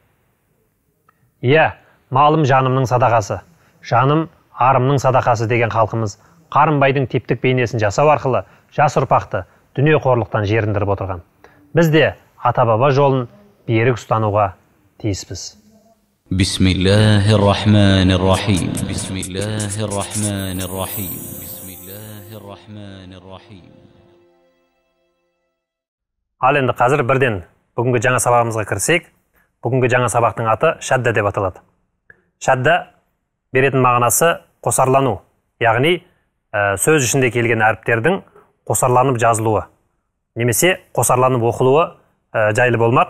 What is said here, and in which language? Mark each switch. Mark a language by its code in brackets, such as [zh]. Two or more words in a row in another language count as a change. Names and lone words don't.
[kk] Иә, малым жанымның садақасы, жаным арымның садақасы деген халқымыз Қарынбайдың типтік бейнесін жасау арқылы жас ұрпақты дүние қорлықтан жеріндіріп отырған. Біз де ата-баба жолын берік ұстануға тиіспіз. [ar] بسم الله الرحمن الرحيم. بسم الله الرحمن الرحيم. بسم الله الرحمن الرحيم. [kk] Ал енді қазір бірден бүгінгі жаңа сабағымызға кірсек, бүгінгі жаңа сабақтың аты шадда деп аталады. Шадда беретін мағынасы қосарлану, яғни сөз ішінде келген әріптердің қосарланып жазылуы, немесе қосарланып оқылуы жайлы болмақ.